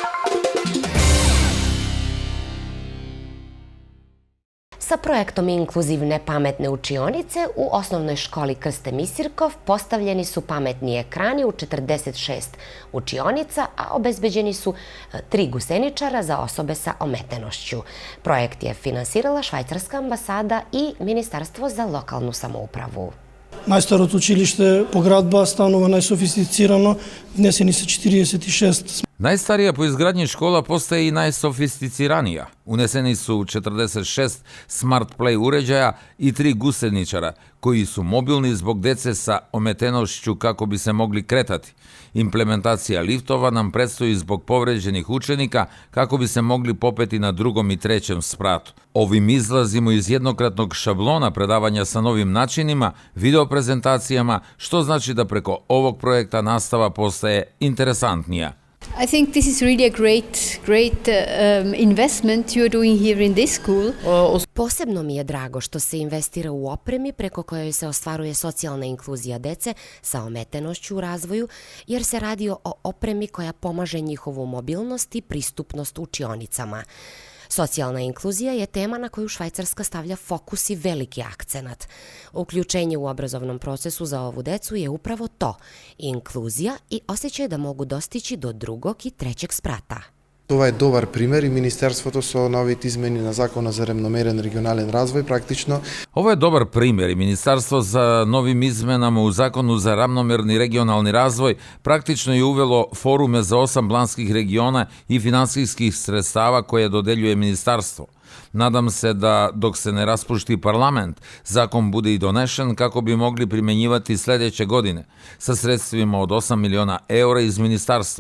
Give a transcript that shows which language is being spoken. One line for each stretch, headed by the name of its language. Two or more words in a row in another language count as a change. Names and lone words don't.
Serbian: Sa projektom inkluzivne pametne učionice u osnovnoj školi Krste Misirkov postavljeni su pametni ekrani u 46 učionica, a obezbeđeni su 3 guseničara za osobe sa ometenošću. Projekt je finansirala Švajcarska ambasada i Ministarstvo za lokalnu samoupravu.
Macedonian: Најстарото училиште по градба станува најсофистицирано, внесени се 46.
Serbian: Najstarija po izgradnji škola postaje i najsofisticiranija. Uneseni su 46
English: smart play
Serbian: uređaja i 3 guseničara, koji su mobilni zbog dece sa ometenošću kako bi se mogli kretati. Implementacija liftova nam predstoji zbog povređenih učenika kako bi se mogli popeti na 2. i 3. spratu. Ovim izlazimo iz jednokratnog šablona predavanja sa novim načinima, videoprezentacijama, što znači da preko ovog projekta nastava postaje interesantnija.
English: I think this is really a great investment you are doing here in this school.
Serbian: Posebno mi je drago što se investira u opremi preko kojoj se ostvaruje socijalna inkluzija dece sa ometenošću u razvoju, jer se radi o opremi koja pomaže njihovu mobilnost i pristupnost učionicama. Socijalna inkluzija je tema na koju Švajcarska stavlja fokus i veliki akcenat. Uključenje u obrazovnom procesu za ovu decu je upravo to, inkluzija i osjećaj da mogu dostići do 2. i 3. sprata.
Macedonian: Ова е добар пример и Министерството со новите измени на Закона за равномерен регионален развој практично.
Serbian: Ovo je dobar primjer i Ministarstvo za novim izmenama u Zakonu za ravnomerni regionalni razvoj praktično je uvelo forume za 8 planskih regiona i finansijskih sredstava koje dodeljuje Ministarstvo. Nadam se da, dok se ne raspušti parlament, zakon bude i donešen kako bi mogli primenjivati sljedeće godine sa sredstvima od 8 miliona eura iz ministarstva.